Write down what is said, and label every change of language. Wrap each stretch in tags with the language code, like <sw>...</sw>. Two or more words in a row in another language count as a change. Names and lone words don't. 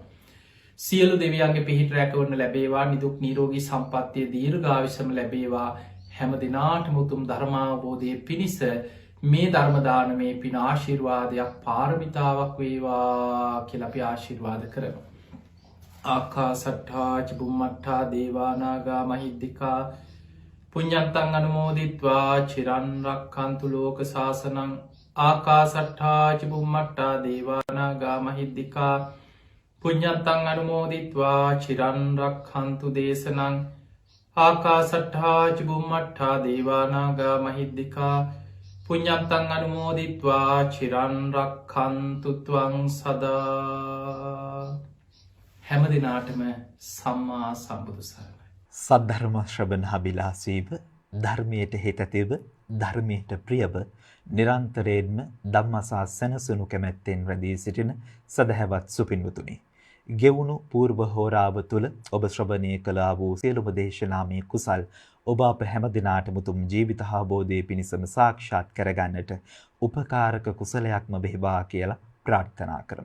<si>සියලු දෙවියන්ගේ පිහිට රැකවරණ ලැබේවා නිදුක් නිරෝගී සම්පන්නිය දීර්ඝායුෂම ලැබේවා හැම දිනාටම උතුම් ධර්මාවබෝධය පිණිස මේ ධර්ම දානමේ පින ආශිර්වාදයක් පාරමිතාවක් වේවා කියලා අපි ආශිර්වාද කරමු.</si> <pi>ආකාසට්ඨා ච බුම්මට්ඨා දේවා නාග මහිද්దికා පුඤ්ඤන්තං අනුමෝදිත්වා චිරන් රක්ඛන්තු ලෝක සාසනං. ආකාසට්ඨා ච බුම්මට්ඨා දේවා නාග මහිද්దికා පුඤ්ඤන්තං අනුමෝදිත්වා චිරන් රක්ඛන්තු දේශනං. ආකාසට්ඨා ච බුම්මට්ඨා දේවා නාග මහිද්దికා පුඤ්ඤන්තං අනුමෝදිත්වා චිරන් රක්ඛන්තු ත්වං සදා.</pi> <si>හැම දිනාටම සම්මා සම්බුදු සරණයි. සද්ධර්ම ශ්‍රවණාබිලාසීව ධර්මයට හිතතිව ධර්මයට ප්‍රියව නිරන්තරයෙන්ම ධම්මසා සැනසුණු කැමැත්තෙන් රැඳී සිටින සදහැවත් සුපින්වතුනි, ගෙවුණු පූර්ව හෝරාව තුළ ඔබ ශ්‍රවණය කළා වූ සියලුම දේශනාමය කුසල් ඔබ අප හැම දිනාටම උතුම් ජීවිත අවබෝධයේ පිණසම සාක්ෂාත් කරගන්නට උපකාරක කුසලයක්ම වේවා කියලා ප්‍රාර්ථනා කරමු.</si>